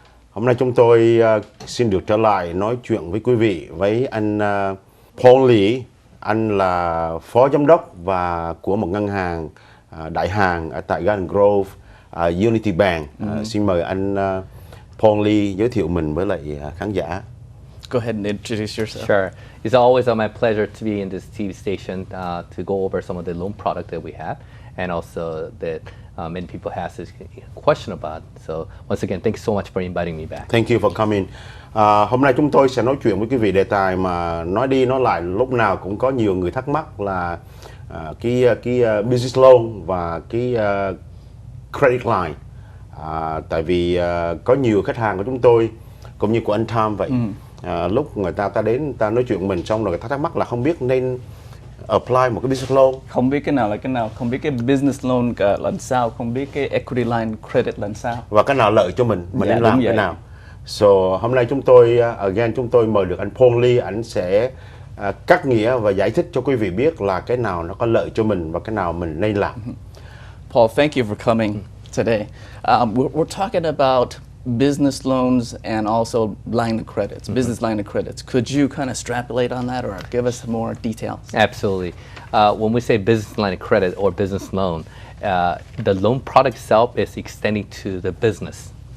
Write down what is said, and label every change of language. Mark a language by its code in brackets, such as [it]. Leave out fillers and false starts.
[vi] hôm nay chúng tôi xin được trở lại nói chuyện với quý vị với anh Paul Lee. Anh là phó giám đốc và của một ngân hàng đại hàng ở tại Garden Grove, Unity Bank. Xin mời anh Paul Lee giới thiệu mình với lại khán giả. [en] Go ahead and introduce yourself. Sure. It's always my pleasure to be in this TV station to go over some of the loan product that we have and also that many people have this question about. So once again, thank you so much for inviting me back. Thank you for coming. [vi] Hôm nay chúng tôi sẽ nói chuyện với quý vị đề tài mà nói đi nói lại lúc nào cũng có nhiều người thắc mắc là cái business loan và cái credit line. Tại vì có nhiều khách hàng của chúng tôi cũng như của anh Tom vậy. Lúc người ta đến ta nói chuyện mình xong rồi người ta thắc mắc là không biết nên apply một cái business loan, Không biết cái nào là cái nào, không biết cái business loan là sao, không biết cái equity line credit là sao. và cái nào lợi cho mình Dạ, nên làm đúng cái vậy. nào. So hôm nay chúng tôi chúng tôi mời được anh Paul Lee. Anh sẽ cắt nghĩa và giải thích cho quý vị biết là cái nào nó có lợi cho mình và cái nào mình nên làm. [en] Paul, thank you for coming today. We're talking about business loans and also line of credits, business line of credits. Could you kind of extrapolate on that or give us more details? Absolutely. When we say business line of credit or business loan, the loan product itself is extending to the business.